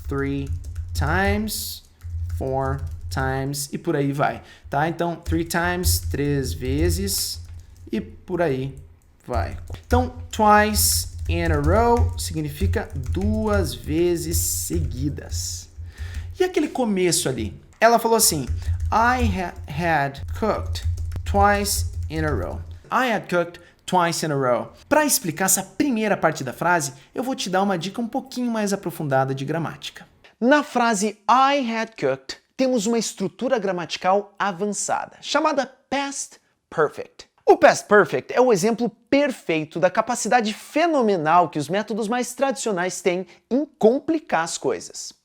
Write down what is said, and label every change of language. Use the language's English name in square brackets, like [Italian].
[English] 3 times, 4 times [Portuguese] e por aí vai, tá? Então, 3 times, 3 vezes e por aí vai. Então, [English] twice in a row [Portuguese] significa 2 vezes seguidas. E aquele começo ali? Ela falou assim, [English] I had cooked twice in a row. I had cooked twice in a row. [Portuguese] Para explicar essa primeira parte da frase, eu vou te dar uma dica um pouquinho mais aprofundada de gramática. Na frase [English] I had cooked, [Portuguese] temos uma estrutura gramatical avançada, chamada past perfect. O past perfect é o exemplo perfeito da capacidade fenomenal que os métodos mais tradicionais têm em complicar as coisas.